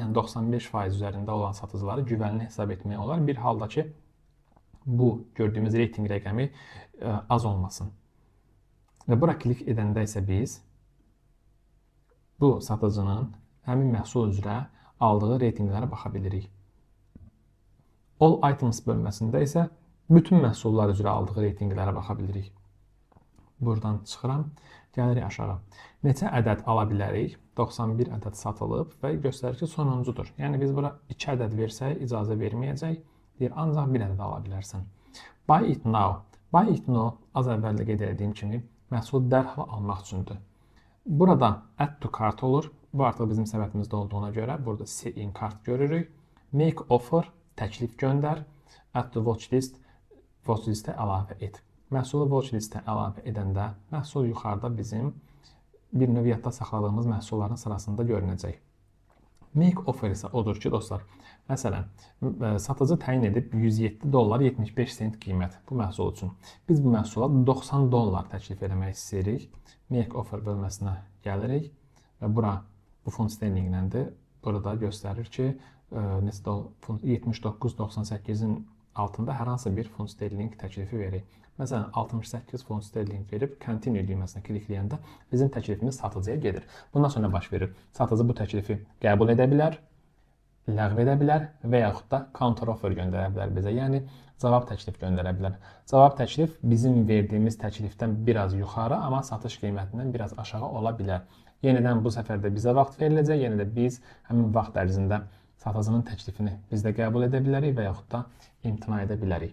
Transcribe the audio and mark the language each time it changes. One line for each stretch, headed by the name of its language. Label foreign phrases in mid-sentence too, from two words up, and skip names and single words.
Azerbaijani: Yəni 95% üzərində olan satıcıları güvənli hesab etmək olar. Bir halda ki, bu gördüyümüz reytinq rəqəmi az olmasın. Və bura klik edəndə isə biz bu satıcının həmin məhsul üzrə aldığı reytinqlərə baxa bilirik.
English: All items
Azerbaijani: bölməsində isə bütün məhsullar üzrə aldığı reytinqlərə baxa bilirik. Buradan çıxıram, gəlirik aşağı. Neçə ədəd ala bilərik? 91 ədəd satılıb və göstərir ki, sonuncudur. Yəni biz bura 2 ədəd versək, icazə verməyəcək. Deyir, ancaq 1 ədəd ala bilərsən.
English: Buy it now. Buy it now,
Azerbaijani: az əvvəldə qeyd etdiyim kimi, məhsulu dərhal almaq üçündür. Burada
English: add to cart
Azerbaijani: olur. Bu artıq bizim səbətimizdə olduğuna görə burada
English: see in cart
Azerbaijani: görürük.
English: Make offer,
Azerbaijani: təklif göndər.
English: Add to watch list, watch listə
Azerbaijani: əlavə et. Məhsulu
English: watch listə
Azerbaijani: əlavə edəndə məhsul yuxarıda bizim bir növ yadda saxladığımız məhsulların sırasında görünəcək.
English: Make offer
Azerbaijani: isə odur ki, dostlar, məsələn, satıcı təyin edib 107 dollar 75 sent qiymət bu məhsul üçün. Biz bu məhsula 90 dollar təklif etmək istəyirik.
English: Make offer
Azerbaijani: bölməsinə gəlirik və bura bu funt sterlinqləndir. Burada göstərir ki, 79.98-in altında hər hansı bir funt sterling təklifi verir. Məsələn, 68 funt sterling verib continue düyməsinə klikləyəndə bizim təklifimiz satıcıya gedir. Bundan sonra baş verir. Satıcı bu təklifi qəbul edə bilər, ləğv edə bilər və yaxud da
English: counter offer
Azerbaijani: göndərə bilər bizə. Yəni, cavab təklif göndərə bilər. Cavab təklif bizim verdiyimiz təklifdən biraz yuxarı, amma satış qiymətindən biraz aşağı ola bilər. Yenidən bu səfər də bizə vaxt veriləcək. Yenə də biz həmin vaxt ərzində satıcının təklifini biz də qəbul edə bilərik və yaxud da imtina edə bilərik.